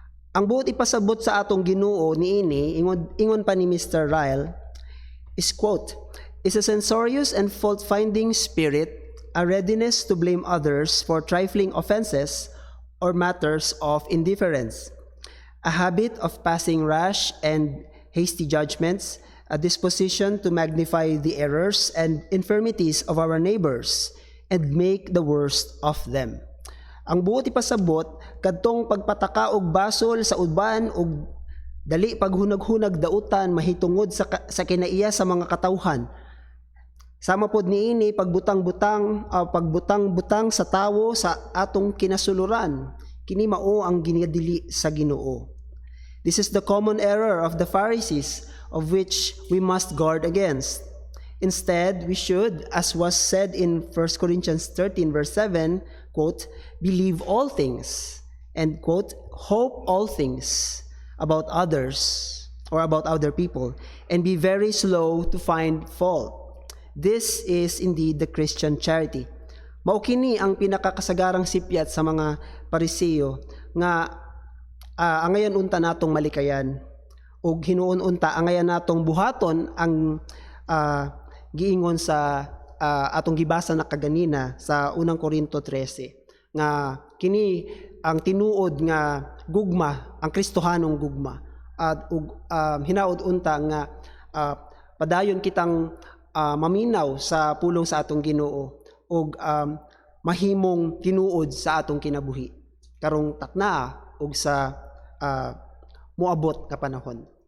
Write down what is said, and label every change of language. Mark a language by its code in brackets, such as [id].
[ceb] Ang buot ipasabot sa atong Ginoo niini ingon pa ni Mr. [en] Ryle is quote, is a censorious and fault-finding spirit, a readiness to blame others for trifling offenses or matters of indifference, a habit of passing rash and hasty judgments, a disposition to magnify the errors and infirmities of our neighbors and make the worst of them. [ceb] Ang buot ipasabot kadtong pagpataka og basol sa uban og dali paghunag-hunag dautan mahitungod sa kinaiya sa mga katawhan. Sama pod niini pagbutang-butang sa tawo sa atong kinasuluran. Kini mao ang ginadili sa Ginoo. [en] This is the common error of the Pharisees, of which we must guard against. Instead, we should, as was said in 1 Corinthians 13 verse 7, quote, believe all things, and quote, hope all things about others or about other people, and be very slow to find fault. This is indeed the Christian charity. [ceb] Mao kini ang pinakakasagarang sipyat sa mga Pariseo nga angayan unta natong malikayan ug hinuon unta angayan natong buhaton ang giingon sa atong gibasa na kaganina sa unang Korinto 13 nga kini ang tinuod nga gugma, ang Kristohanong gugma at hinaud unta nga padayon kitang maminaw sa pulong sa atong Ginoo ug mahimong tinuod sa atong kinabuhi karong takna ug sa moabot nga panahon.